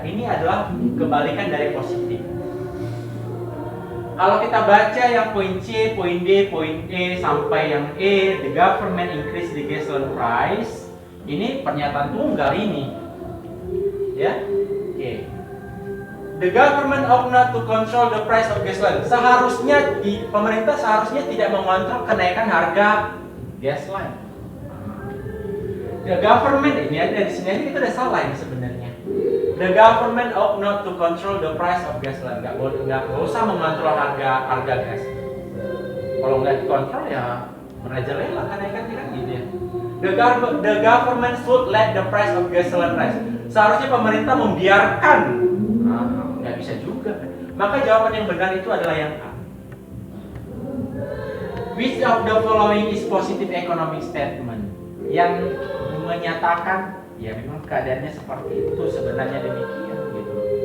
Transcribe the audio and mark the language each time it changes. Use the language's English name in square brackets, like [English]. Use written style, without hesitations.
[Indonesian] Ini adalah kebalikan dari positif. Kalau kita baca yang poin C, poin D, poin E sampai yang E, [English] the government increase the gasoline price. [Indonesian] Ini pernyataan tunggal ini. Ya, oke. [English] The government ought not to control the price of gasoline. [Indonesian] Seharusnya pemerintah seharusnya tidak mengontrol kenaikan harga gasoline. [English] The government [Indonesian] ini ada di sini kita udah salah ini sebenarnya. [English] The government ought not to control the price of gasoline. [Indonesian] Nggak usah mengontrol harga gas. Kalau nggak dikontrol ya merajalela kenaikannya kan gitu ya. [English] The government should let the price of gasoline rise. [Indonesian] Seharusnya pemerintah membiarkan. Nggak bisa juga. Maka jawaban yang benar itu adalah yang A. [English] Which of the following is positive economic statement? [Indonesian] Yang menyatakan ya memang keadaannya seperti itu, sebenarnya demikian gitu.